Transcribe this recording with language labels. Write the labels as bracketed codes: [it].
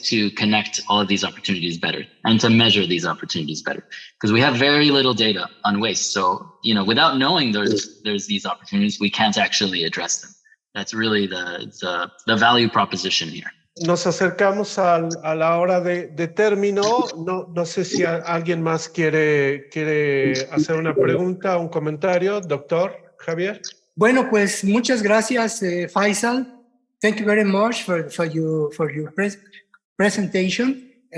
[en] To connect all of these opportunities better and to measure these opportunities better. Because we have very little data on waste. So, without knowing there's these opportunities, we can't actually address them. That's really the value proposition here. [es] Nos acercamos a la hora de término. No sé si alguien más quiere hacer una pregunta, un comentario. Doctor Javier. Bueno, pues muchas gracias, Faisal. [en] Thank you very much for your presentation.